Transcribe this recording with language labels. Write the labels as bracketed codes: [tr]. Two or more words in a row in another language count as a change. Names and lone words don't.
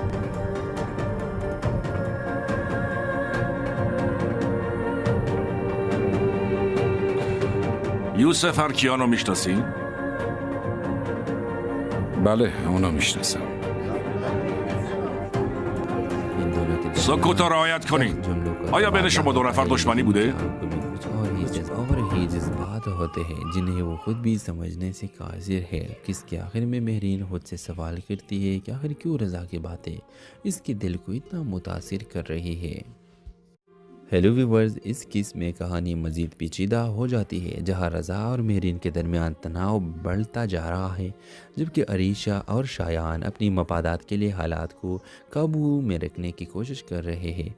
[fa] یوسف آرکیان رو میشناسین؟ بله، اونو میشناسم. سکوت رو رعایت کنین. آیا بین شما دو نفر دشمنی بوده؟ [ur] اور ہی جذبات ہوتے ہیں جنہیں وہ خود بھی سمجھنے سے قاصر ہے. کس کے آخر میں مہرین خود سے سوال کرتی ہے کہ آخر کیوں رضا کی باتیں اس کے دل کو اتنا متاثر کر رہی ہے. [en] hello viewers, [ur] اس کیس میں کہانی مزید پیچیدہ ہو جاتی ہے جہاں رضا اور مہرین کے درمیان تناؤ بڑھتا جا رہا ہے، جبکہ عریشہ اور شایان اپنی مفادات کے لیے حالات کو قابو میں رکھنے کی کوشش کر رہے ہیں.